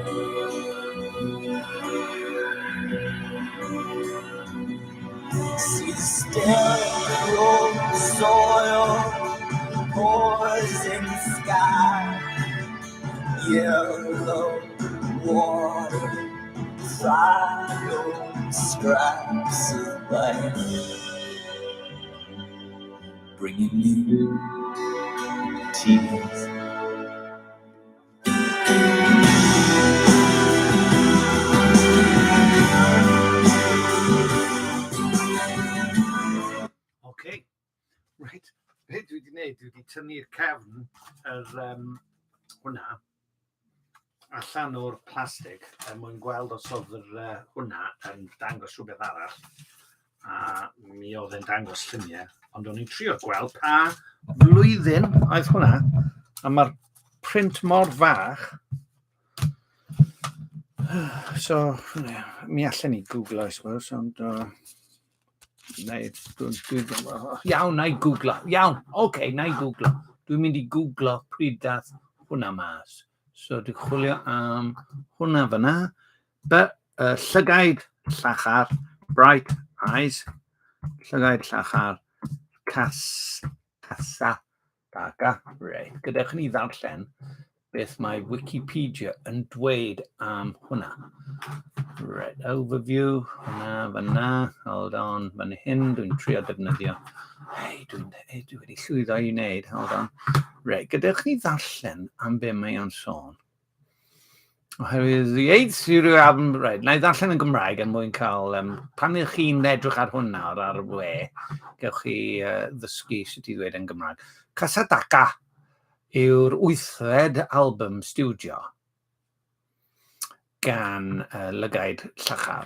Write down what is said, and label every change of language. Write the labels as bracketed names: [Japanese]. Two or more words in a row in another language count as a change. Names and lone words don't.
[English] See the sterile soil, poison sky, yellow water, fried scraps of life, bringing me tears. Okay, right. [Welsh] Be dwi wedi gwneud, dwi wedi tynnu'r cefn hwnna allan o'r plastig mwyn gweld os oedd hwnna yn dangos rhywbeth arall. A mi oedd e'n dangos lluniau, ond o'n i'n trio gweld pa flwyddyn oedd hwnna, a mae'r print mor fach. So, mi allan ni Google, [English] I suppose, [Welsh] ond... Iawn, na i googlo. Iawn, oce, na i googlo. Dwi'n mynd i googlo pryd dath hwnna mas. So, dwi'n chwilio am hwnna fyna. Llygaid llachar, [English] bright eyes. [Welsh] Llygaid llachar, casa, daga. Right. Gadewch ni ddarllen beth mae Wikipedia yn dweud am hwnna. [English] Right, overview, [Welsh] hwnna, fyna, [English] hold on, [Welsh] fan hyn, dwi'n trio defnyddio. Hei, dwi wedi llwyddo i wneud, [English] hold on. [Welsh] Right, gadewch ni ddarllen am be mae o'n sôn. Oherwydd, right, na i ddarllen yn Gymraeg yn mwyn cael, pan ych chi'n edrych ar hwnna ar y we, gewch chi ddysgu sut i ddweud yn Gymraeg. Casa Daca yw'r [English] 8th album studio [Welsh] gan Lygaid Llachar.